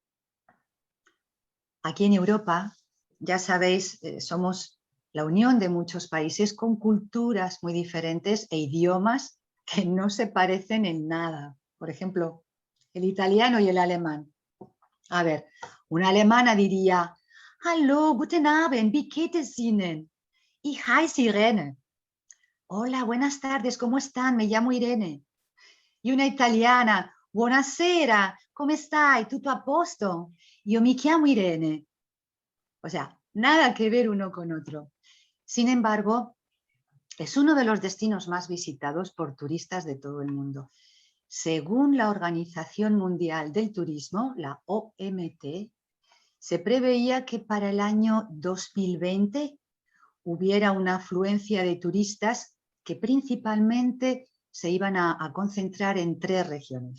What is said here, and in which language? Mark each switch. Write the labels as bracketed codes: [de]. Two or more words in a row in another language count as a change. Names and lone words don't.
[es] Aquí en Europa, ya sabéis, somos la unión de muchos países con culturas muy diferentes e idiomas que no se parecen en nada. Por ejemplo, el italiano y el alemán. A ver, una alemana diría: [de] Hallo, guten Abend, wie geht es Ihnen? Ich heiße Irene. [es] Hola, buenas tardes, ¿cómo están? Me llamo Irene. Y una italiana: [it] buonasera, come stai? Tutto a posto? Io mi chiamo Irene. [es] O sea, nada que ver uno con otro. Sin embargo, es uno de los destinos más visitados por turistas de todo el mundo. Según la Organización Mundial del Turismo, la OMT, se preveía que para el año 2020 hubiera una afluencia de turistas que principalmente se iban a concentrar en 3 regiones.